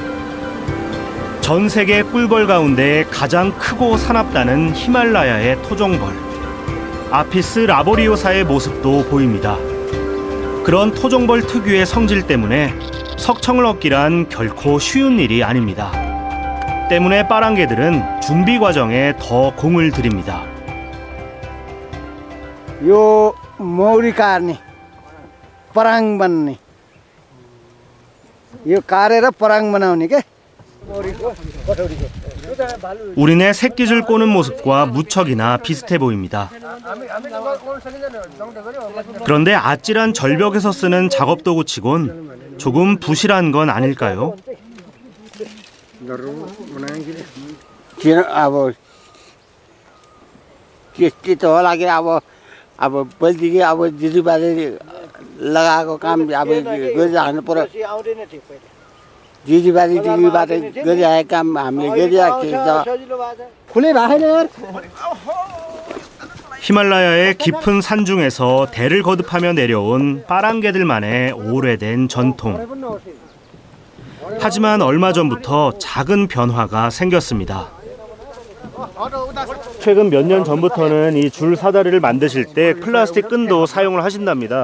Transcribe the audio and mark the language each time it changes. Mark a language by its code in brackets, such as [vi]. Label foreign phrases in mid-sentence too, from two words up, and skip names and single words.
[ko] 전 세계 꿀벌 가운데 가장 크고 사납다는 히말라야의 토종벌 아피스 라보리오사의 모습도 보입니다. 그런 토종벌 특유의 성질 때문에 석청을 얻기란 결코 쉬운 일이 아닙니다. 때문에 빠랑개들은 준비 과정에 더 공을 들입니다. [ne] यो मौरी काट्ने पराङ बन्ने यो काटेर पराङ बनाउने के [ko] 우리네 새끼줄 꼬는 모습과 무척이나 비슷해 보입니다. 그런데 아찔한 절벽에서 쓰는 작업도구치곤 조금 부실한 건 아닐까요? [ne] किन अब त्यस्तो होला कि अब पहिलेदेखि अब दिदीबाले लगाएको काम अब गरिराख्नु पर्यो दिदीबाट गरिरहेको काम हामीले गरिरहेको थियौँ खुलै भएको छैन यार [ko] 히말라야의 깊은 산중에서 대를 거듭하며 내려온 빠랑개들만의 오래된 전통. 하지만 얼마 전부터 작은 변화가 생겼습니다. 최근 몇 년 전부터는 이 줄 사다리를 만드실 때 플라스틱 끈도 사용을 하신답니다.